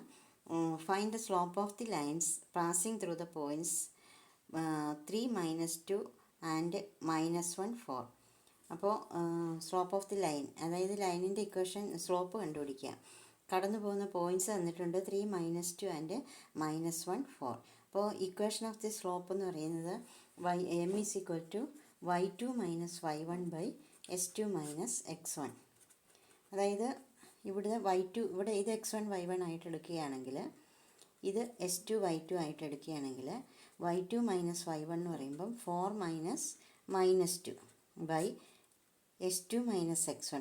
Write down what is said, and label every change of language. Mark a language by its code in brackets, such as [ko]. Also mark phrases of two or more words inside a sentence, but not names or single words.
[en] Find the slope of the lines passing through the points 3, -2 and -1, 4. [ml] അപ്പോൾ [en] slope of the line, [ml] അതായത് ലൈനിൻ്റെ ഇക്വേഷൻ സ്ലോപ്പ് കണ്ടുപിടിക്കുക. കടന്നു പോകുന്ന പോയിൻറ്റ്സ് തന്നിട്ടുണ്ട് 3, -2 ആൻഡ് -1, 4. അപ്പോൾ [en] equation of the slope [ml] എന്ന് പറയുന്നത് m = y2 - y1 / s2 - x1. അതായത് ഇവിടെ ഇവിടെ ഇത് x1 y1 ആയിട്ട് എടുക്കുകയാണെങ്കിൽ, ഇത് s2 y2 ആയിട്ട് എടുക്കുകയാണെങ്കിൽ y2 - y1 എന്ന് പറയുമ്പം 4 - -2 s2 - x1.